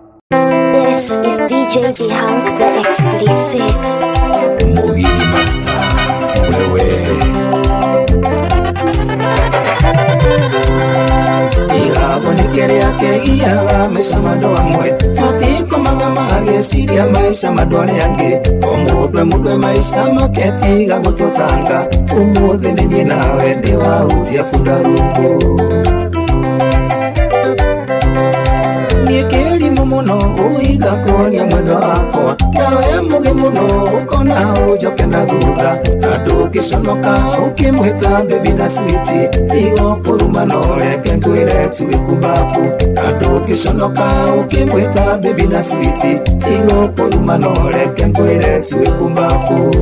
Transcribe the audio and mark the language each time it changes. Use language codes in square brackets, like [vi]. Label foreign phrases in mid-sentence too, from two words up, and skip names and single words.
[en] This is D J The Hunk, the Explicit. [ki] Muhini Master, wewe. Irabonekere yake iyaga maica mandũ amwe. Matikomaga magĩciria maica mandũ arĩa angĩ. O mũndũ e mũndũ e maica make tiga gũtũtanga. Ũmũthĩ nĩ niĩ nawe ndĩ wa hutia bunda rungu. Niĩ kĩrimũ mũno ũiga kuonia mwendwa wakwa. Nawe mũgĩ mũno ũkona ũnjoke na thutha. Na ndũngĩconoka ũkĩmwĩta baby na sweet. Tiga kũruma na ũreke ngwĩre tu wĩ kumbafu. Na ndũngĩconoka ũkĩmwĩta baby na sweet. Tiga kũruma na ũreke ngwĩre tu wĩ kumbafu.